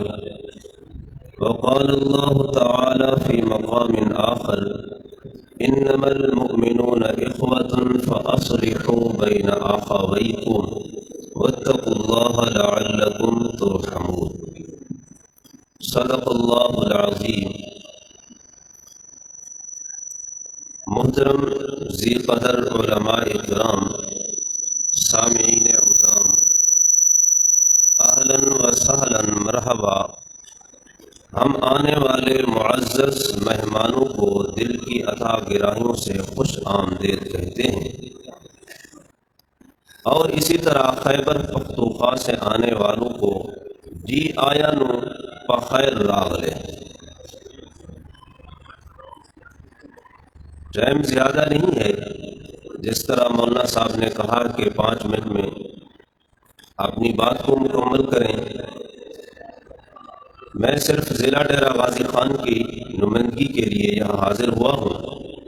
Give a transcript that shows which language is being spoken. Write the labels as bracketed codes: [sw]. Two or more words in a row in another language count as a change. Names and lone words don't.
[ar] وقال الله تعالى في مقام آخر إنما المؤمنون إخوة فأصلحوا فأصلحوا بين أخويكم واتقوا الله لعلكم ترحمون۔ صدق اللہ العظیم۔ [ur] محترم ذی قدر علماء کرام، سامعین عظام، [ar] اہلاً و سہلاً مرحبا۔ [ur] ہم آنے والے معزز مہمانوں کو دل کی عطا گراہیوں سے خوش آمدید کہتے ہیں، اور اسی طرح خیبر پختونخوا سے آنے والوں کو [pa] جی آیا نو [ps] بخیر راغلے۔ [ur] ٹائم زیادہ نہیں ہے، جس طرح مولانا صاحب نے کہا کہ 5 منٹ میں اپنی بات کو مکمل کریں۔ میں صرف ضلع ڈیرہ غازی خان کی نمائندگی کے لیے یہاں حاضر ہوا ہوں۔